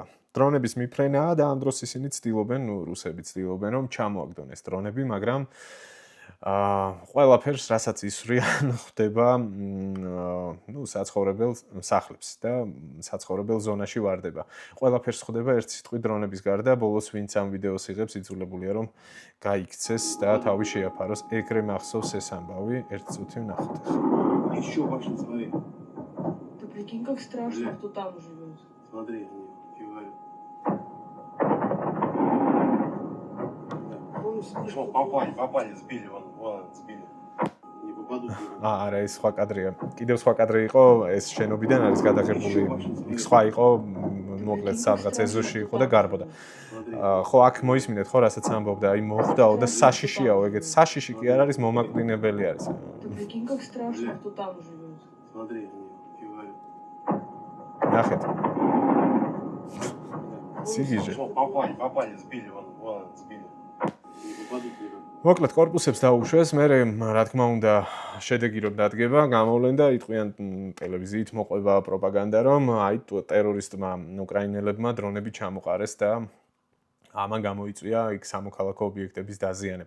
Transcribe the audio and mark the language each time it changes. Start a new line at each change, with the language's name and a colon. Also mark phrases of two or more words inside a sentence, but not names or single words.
Georgian: დრონების მიფრენაა და ამ დროს ისინი ცდილობენ, რუსები ცდილობენ რომ ჩამოაგდონ ეს დრონები, მაგრამ ყველაფერს რასაც ისვრიან ხდება საცხოვრებელ სახლებს და საცხოვრებელ ზონაში ვარდება. ყველაფერს ხდება ერთ სიტყვით დრონების გარდა, ბოლოს ვინც ამ ვიდეოს იღებს იძულებულია რომ გაიქცეს და თავი შეაფაროს. ეგრე მახსოვს ეს ამბავი, ერთ წუთი ვნახოთ ახლა.
Russian: Еще больше, смотри. Ты прикинь, как страшно, кто там живет. Смотри, фигарь. Попали, сбили, вон, сбили. Не попадут.
Georgian: არა, ეს სხვა კადრია. კიდევ სხვა კადრი იყო, ეს შენობიდან არის გადაღებული. იქ სხვა იყო, მოკლედ სადღაც ეზოში იყო და გარბოდა. ხო, აქ მოისმინეთ ხო, რასაც ამბობდა, აი მოხდაო და საშიშიაო, ეგეთ საშიში კი არ არის, მომაკვდინებელი არის.
Russian: Ты прикинь, как страшно, кто там живет. Смотри, фигарь.
Georgian: ნახეთ. სიგიჟე.
Russian: Попали, сбили, вон, сбили. Не попадут.
Georgian: მოკლედ корпуსებს დაუშვეს, მე რა თქმა უნდა შედეგი რომ დადგება, გამოვლენ და იტყვიან ტელევიზიით მოყვება პროპაგანდა, რომ აი ტერორისტმა უკრაინელებმა დრონები ჩამოყარეს და ამან გამოიწვია იქ სამოქალაქო ობიექტების დაზიანება.